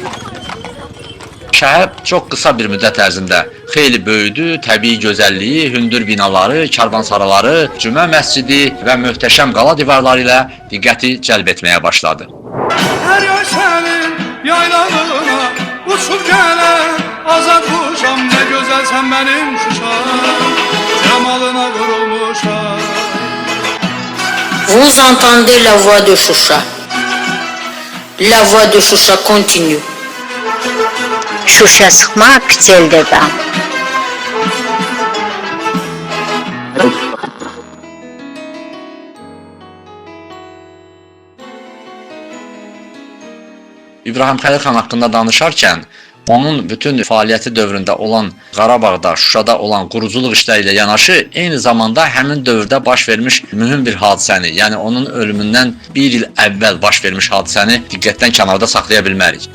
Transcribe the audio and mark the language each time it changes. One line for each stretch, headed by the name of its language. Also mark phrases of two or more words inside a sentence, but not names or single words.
Azerbaijani: Şəhər çox qısa bir müddət ərzində xeyli böyüdü, təbii gözəlliyi, hündür binaları, karvansaraları, cümə məscidi və möhtəşəm qala divarları ilə diqqəti cəlb etməyə başladı. Hər yay sənin yaylalığına uçub gələn azad quşam, nə gözəlsən mənim Şuşam, cəmalına qurulmuşam.
French: Vous entendez la voix de Choucha. La voix de Choucha continue.
Azerbaijani: Şuşa sıxmaq çeldədən. İbrahim Xəlil xan haqqında danışarkən, onun bütün fəaliyyəti dövründə olan Qarabağda, Şuşada olan quruculuq işləri ilə yanaşı, eyni zamanda həmin dövrdə baş vermiş mühüm bir hadisəni, yəni onun ölümündən bir il əvvəl baş vermiş hadisəni diqqətdən kənarda saxlaya bilmərik.